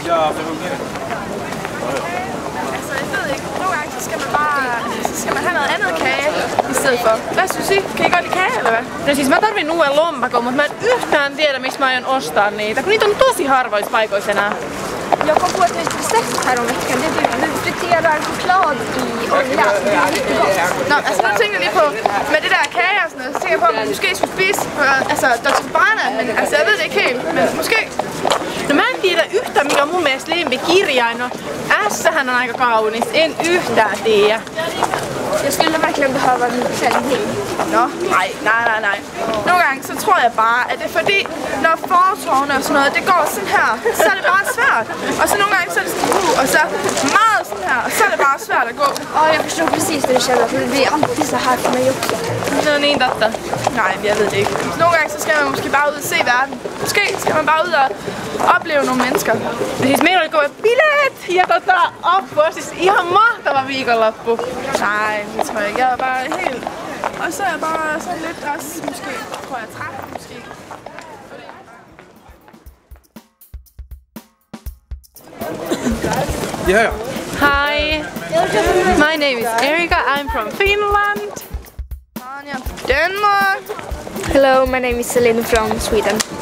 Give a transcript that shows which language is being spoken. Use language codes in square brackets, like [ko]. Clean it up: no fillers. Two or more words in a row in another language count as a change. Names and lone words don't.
[da] Altså, jeg ved ikke. Nogle gange så skal man have noget andet kage i stedet for. Hvad synes I? Kan I godt lide kage, eller hvad? [fi] No siis mä tarvin uuden lompakon, mutta mä en yhtään tiedä, miksi mä aion ostaa niitä, kun niitä on tosi harvoissa paikoissa enää. [sv] Jag kom på ett nytt recept häromveckan. Det är typ hur friterar choklad i olja. Det är jättegott. [da] Nå, altså nu tænker jeg lige på, med det der kage og sådan noget, så tænker jeg på, at man måske skulle spise altså Dr. Bana, men altså jeg ved det ikke helt, men måske. [fi] No mä en tiedä yhtään, mikä on mun mielestä lempikirjain. No S-hän on aika kaunis, en yhtään tiedä. [sv] Jag skulle verkligen behöva en klänning. [da] Nå, nej. Nogle gange så tror jeg bare, at det er fordi, når fortårne og sådan noget, det går sådan her, så er det bare svært. Og så nogle gange så er det sådan og så meget sådan her, og så er det bare svært at gå. [sv] Ja, jag förstår precis det du känner, för det blir alltid så här för mig också. [fi] No niin, totta. [da] Nej, jeg ved det ikke. Så nogle gange så skal man måske bare ud og se verden. Måske skal man bare ud og opleve nogle mennesker. [fi] Ja siis meillä oli kova bileet ja apua, siis ihan mahtava viikonloppu. [da] Nej, det tror jeg ikke. Jeg er bare helt... Og så er jeg bare sådan lidt også, måske, tror jeg, træt, måske. [en] Yeah. Hi, my name is Erika, I'm from Finland. Anja from Denmark. Hello, my name is Celine from Sweden.